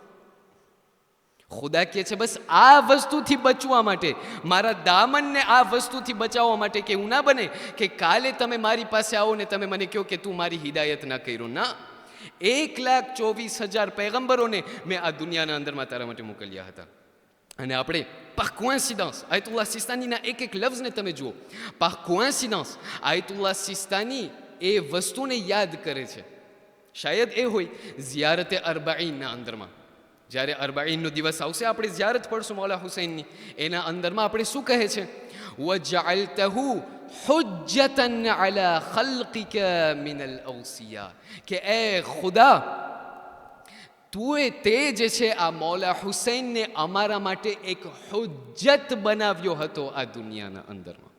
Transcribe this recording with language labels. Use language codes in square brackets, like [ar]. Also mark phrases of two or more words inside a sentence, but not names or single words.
[gu] ખુદા કહે છે બસ આ વસ્તુથી બચવા માટે, મારા દામનને આ વસ્તુથી બચાવવા માટે કે એવું ના બને કે કાલે તમે મારી પાસે આવો ને તમે મને કહો કે તું મારી હિદાયત ના કર્યો. ના, 1,24,000 પૈગંબરોને મેં આ દુનિયાના અંદરમાં તારા માટે મોકલ્યા હતા. અને આપણે [fr] par coïncidence [gu] આયતુલ્લાહ સિસ્તાનીના એક લફ્ઝને તમે જુઓ. [fr] par coïncidence [gu] આયતુલ્લાહ સિસ્તાની એ વસ્તુને યાદ કરે છે. શાયદ એ હોય ઝિયારતે અરબાઈનના અંદરમાં, જ્યારે અરબાઈનનો દિવસ આવશે આપણે ઝિયારત પડશું મૌલા હુસૈનની, એના અંદરમાં આપણે શું કહે છે? [ar] وجعلته حجة على خلقك من الأوصياء, [gu] કે એ ખુદા તુએ તે જે છે આ મૌલા હુસૈનને અમારા માટે એક હુજ્જત બનાવ્યો હતો આ દુનિયાના અંદરમાં.